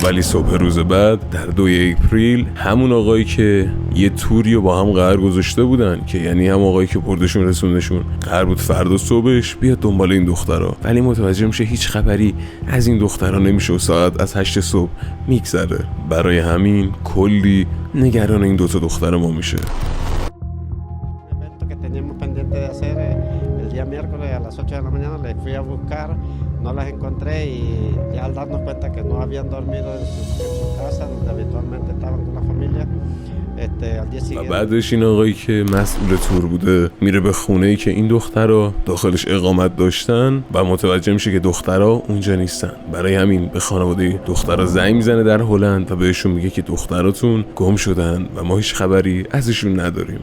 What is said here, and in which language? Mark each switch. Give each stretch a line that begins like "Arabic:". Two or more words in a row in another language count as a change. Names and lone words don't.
Persian: ولی صبح روز بعد در 2 اپریل همون آقایی که یه توری رو با هم قرار گذاشته بودن که یعنی هم آقایی که بردشون رسوندشون قرار بود فردا صبحش بیاد دنبال این دخترها، ولی متوجه میشه هیچ خبری از این دخترها نمیشه و ساعت از 8 صبح میگذره. برای همین کلی نگران این دوتا دختر ما میشه.
Spanish: Miércoles a las 8 de la mañana les fui a buscar, no las encontré y ya al darnos cuenta que no habían dormido en su casa donde habitualmente estaban con la familia.
Persian: و بعدش این آقایی که مسئول تور بوده میره به خونه‌ای که این دخترها داخلش اقامت داشتن و متوجه میشه که دخترها اونجا نیستن. برای همین به خانواده دخترها زنگ میزنه در هلند و بهشون میگه که دختراتون گم شدن و ما هیچ خبری ازشون نداریم.